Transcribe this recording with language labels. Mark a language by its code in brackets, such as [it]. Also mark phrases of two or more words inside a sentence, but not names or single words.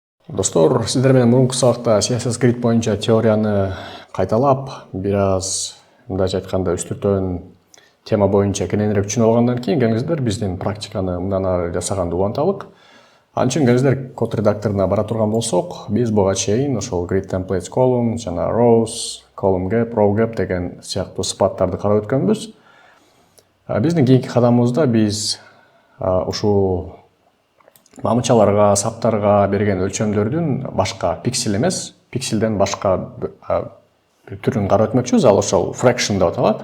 [ky] Достор, сиздер менен мурунку сабакта CSS Grid боюнча теорияны кайталап, бир аз мындайча айтканда үстүртөн тема боюнча кененирээк түшүнүп алгандан кийин келиңиздер биздин практиканы мындан ары жасаганды уланталык. Ал үчүн келиңиздер код редакторуна бара турган болсок, биз буга чейин ошол [en] Grid Templates Column, [ky] жана [en] Rows, Column Gap, Row Gap [ky] деген сыяктуу сыпаттарды карап өткөнбүз. Биздин кийинки кадамыбызда биз ушул мамычаларга, саптарга берген өлчөмдөрдүн башка пиксель эмес, пикселден башка бир түрүн карап өтмөкчүбүз. Ал ошол fraction деп аталат.